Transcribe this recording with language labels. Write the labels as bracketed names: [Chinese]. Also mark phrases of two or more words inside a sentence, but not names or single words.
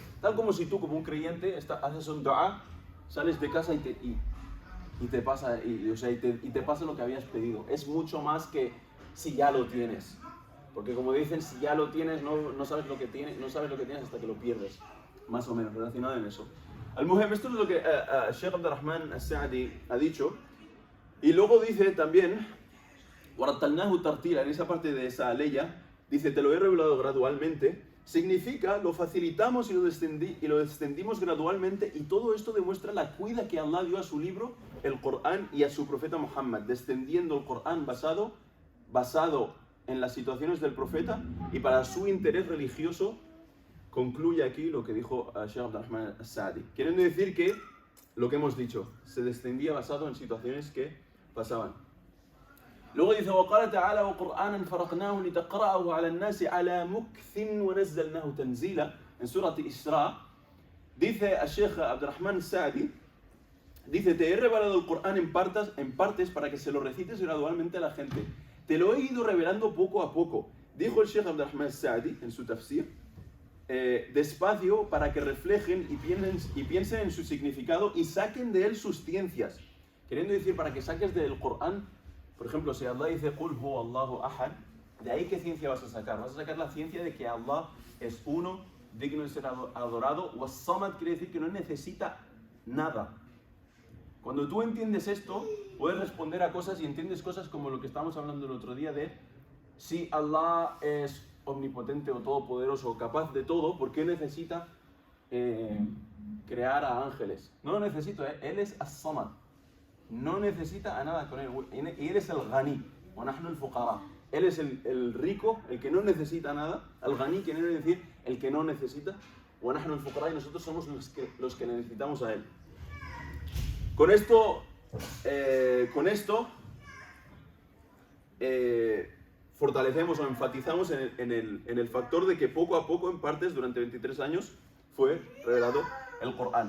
[Spanish] Tal como si tú, como un creyente, haces un dua, sales de casa y te pasa lo que habías pedido. Es mucho más que si ya lo tienes. Porque como dicen, si ya lo tienes, no sabes lo que tienes hasta que lo pierdes. Más o menos, relacionado en eso. Al-Muhim, esto es lo que Sheikh Abdurrahman al-Sa'di ha dicho. Y luego dice también, [Arabic] وَرَتَّلْنَاهُ تَرْتِيلًا, [Spanish] en esa parte de esa leya, dice, te lo he revelado gradualmente. Significa, lo facilitamos y lo descendimos gradualmente, y todo esto demuestra la cuida que Allah dio a su libro, el Corán, y a su profeta Muhammad, descendiendo el Corán basado en las situaciones del profeta y para su interés religioso. Concluye aquí lo que dijo Sheikh Abdurrahman al-Sa'di, queriendo decir que lo que hemos dicho, se descendía basado en situaciones que pasaban. Luego dice, وَقَالَ تَعَالَى وَقُرْآنًا فَرَقْنَاهُ لِتَقْرَأَهُ عَلَى النَّاسِ عَلَى مُكْثٍ وَنَزَّلْنَاهُ تَنزِيلًا, en Surah Isra, dice a Sheikh Abdurrahman al-Sa'di, dice, te he revelado el Corán en partes para que se lo recites gradualmente a la gente. Te lo he ido revelando poco a poco. Dijo el Sheikh Abdurrahman al-Sa'di en su tafsir, despacio para que reflejen y piensen en su significado y saquen de él sus ciencias. Queriendo decir, para que saques del Corán, por ejemplo, si Allah dice, [Arabic] قل هو الله أحد, [Spanish] ¿de ahí qué ciencia vas a sacar? Vas a sacar la ciencia de que Allah es uno, digno de ser adorado. Was-Samad quiere decir que no necesita nada. Cuando tú entiendes esto, puedes responder a cosas y entiendes cosas como lo que estábamos hablando el otro día de si Allah es omnipotente o todopoderoso o capaz de todo, ¿por qué necesita crear a ángeles? No lo necesito, Él es as-Samad. No necesita a nada con él. Y él es el Ghani, [Arabic] ونحن الفقراء. [Spanish] Él es el rico, el que no necesita nada. Al-Ghani quiere decir el que no necesita. [Arabic] ونحن الفقراء, [Spanish] y nosotros somos los que necesitamos a él. Con esto fortalecemos o enfatizamos en el factor de que poco a poco, en partes, durante 23 años, fue revelado el Corán.